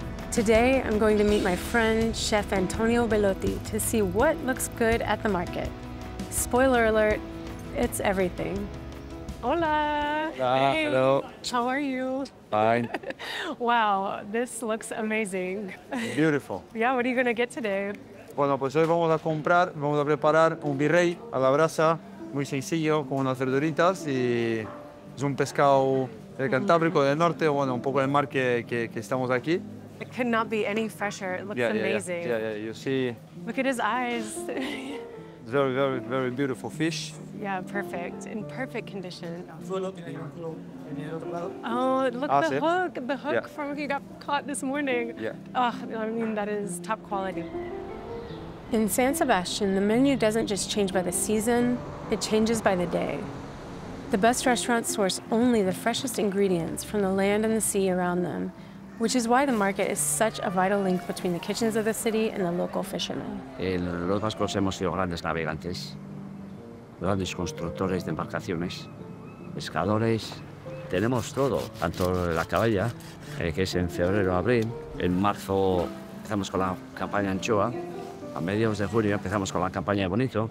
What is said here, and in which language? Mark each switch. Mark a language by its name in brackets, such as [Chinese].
[English] Today, I'm going to meet my friend, Chef Antonio Belotti, to see what looks good at the market. Spoiler alert, it's everything. [Spanish] Hola! Hola, [English] hey. hello. How are you? Fine. Wow, this looks amazing. Beautiful. Yeah, what are you going to get today? [Spanish] Bueno, pues hoy vamos a preparar un virrey a la brasa, muy sencillo, con unas verduritas y es un pescado del Cantábrico del norte, bueno, un poco del mar que estamos aquí. [English] It could not be any fresher. It looks amazing. Yeah, you see. Look at his eyes. Very, very, very beautiful fish. Yeah, perfect. In perfect condition. Oh, look, the hook from he got caught this morning. Yeah. Oh, I mean, that is top quality. In San Sebastian, the menu doesn't just change by the season, it changes by the day. The best restaurants source only the freshest ingredients from the land and the sea around them, which is why the market is such a vital link between the kitchens of the city and the local fishermen. [Spanish] Los vascos hemos sido grandes navegantes, grandes constructores de embarcaciones, pescadores. Tenemos todo, tanto la caballa, que es en febrero, abril. En marzo empezamos con la campaña anchoa. A mediados de junio empezamos con la campaña de bonito.